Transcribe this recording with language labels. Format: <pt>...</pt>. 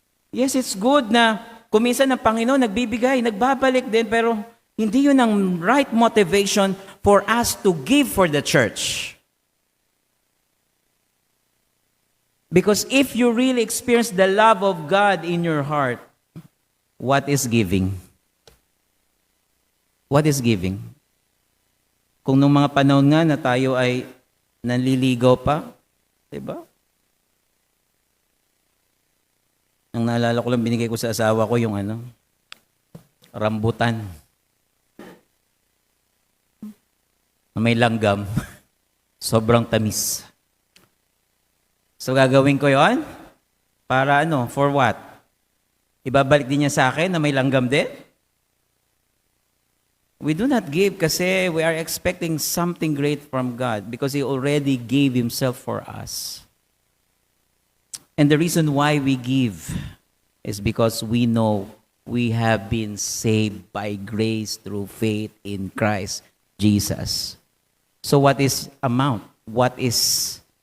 <en>Yes, it's good</en> <tl>na kuminsan ng Panginoon nagbibigay, nagbabalik din, pero hindi yun ang</tl> <en>right motivation for us to give for the church. Because if you really experience the love of God in your heart, what is giving? What is giving?</en> <tl>Kung nung mga panahon nga na tayo ay nanliligaw pa, diba? Ang naalala ko lang, binigay ko sa asawa ko yung rambutan. Na may langgam. Sobrang tamis. So gagawin ko yon para</tl> <en>for what?</en> <tl>Ibabalik din niya sa akin na may langgam din?</tl> <en>We do not give</en> <tl>kasi</tl> <en>we are expecting something great from God because He already gave Himself for us. And the reason why we give is because we know we have been saved by grace through faith in Christ Jesus. So what is amount? What is</en>